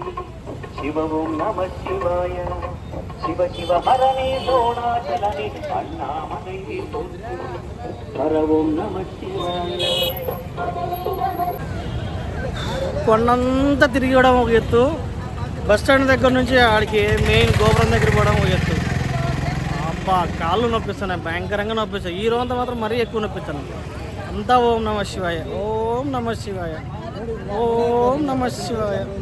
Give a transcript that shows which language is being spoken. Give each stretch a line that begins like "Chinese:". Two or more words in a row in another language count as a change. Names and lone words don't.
Tamil: சிவவும் நம சிவாய, சிவ சிவ ஹரணே சோணாச்சலனே அண்ணாமலையே போற்றி. ஹரவும் நம శివాయ.
Telugu: కొండంతా తిరిగడం ఒక ఎత్తు, బస్ స్టాండ్ దగ్గర నుంచి ఆడికి మెయిన్ గోపురం దగ్గర పోవడం ఒక ఎత్తు. అబ్బా, కాళ్ళు నొప్పిస్తున్నాయి, భయంకరంగా నొప్పిస్తాయి. ఈ రోజంతా మాత్రం మరీ ఎక్కువ నొప్పిస్తున్నాయి. అంతా
Sanskrit: ఓం నమః శివాయ, ఓం నమః శివాయ, ఓం నమః శివాయ.